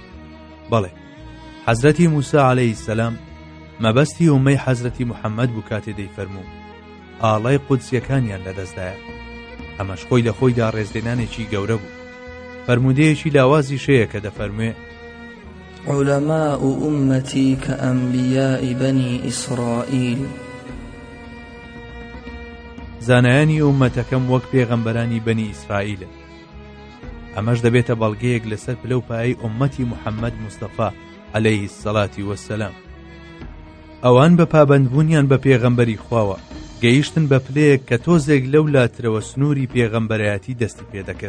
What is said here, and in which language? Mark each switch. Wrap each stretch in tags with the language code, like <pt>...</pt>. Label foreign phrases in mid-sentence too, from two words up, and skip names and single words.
<ckb>بەڵێ حەزرەتی موسا</ckb> <ar>عەلەیهی سەلام</ar> <ckb>مەبەستی ئومەی حەزرەتی موحەممەد بوو کاتێ دەیفەرموو ئاڵای قودسیەکانیان لەدەستدایە. ئەمەش خۆی لە خۆیدا ڕێزلێنانێکی گەورە بوو. فەرمودەیەکی لاوازی شەیە کە دەفەرموێ</ckb> <ar>علماء أمتي كأنبياء بني إسرائيل.</ar> <ckb>زانایانی ئومەتەکەم وەک پێغەمبەرانی بەنی ئیسرائیلن. ئەمەش دەبێتە بەڵگەیەک لەسەر پلەپایی ئومەتی محەممەد مستەفا</ckb> <ar>عەلەیهی السەڵاتی وەسسەلام.</ar> <ckb>ئەوان بە پابەندبوونیان بە پێغەمبەری خواوە گەیشتن بە پلەیەک کە تۆزێک لەو لاترەوە سنووری پێغەمبەرایەتی دەستی پێدەکرد.</ckb>